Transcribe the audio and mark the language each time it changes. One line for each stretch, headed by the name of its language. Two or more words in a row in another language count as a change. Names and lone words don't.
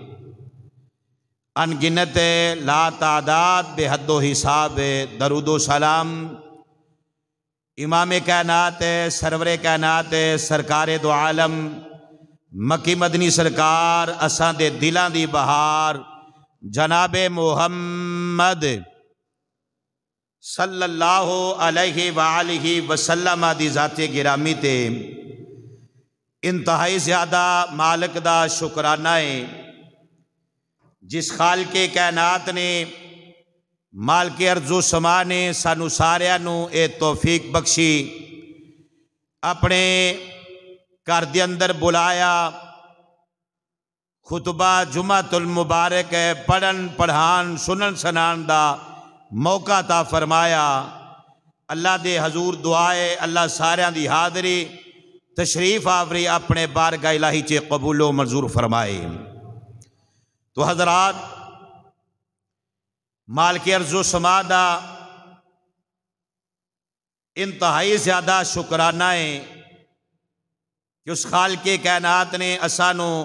Punjabi: انگنت لا تعداد بے حد و حساب درود و سلام امام کائنات سرور کائنات سرکار دو عالم مکی مدنی سرکار اساں دے دلاں دی بہار جناب محمد
Arabic: صلی اللہ علیہ وآلہ وسلم
Punjabi: دی ذات گرامی تے انتہائی زیادہ مالک دا شکرانہ ہے، جس خالق کائنات نے مالک ارض و سما نے سانو ساریاں نو اے توفیق بخشی، اپنے گھر دے اندر بلایا، خطبہ جمعۃ المبارک پڑھن پڑھان سنن سنان دا موقع عطا فرمایا، اللہ دے حضور دعائے اللہ ساریاں دی حاضری تشریف آوری اپنے بارگاہ الہی چے قبول و منظور فرمائے۔ تو حضرات مالک ارض و سما دا انتہائی زیادہ شکرانہ ہے کہ اس خالق کائنات نے اسانو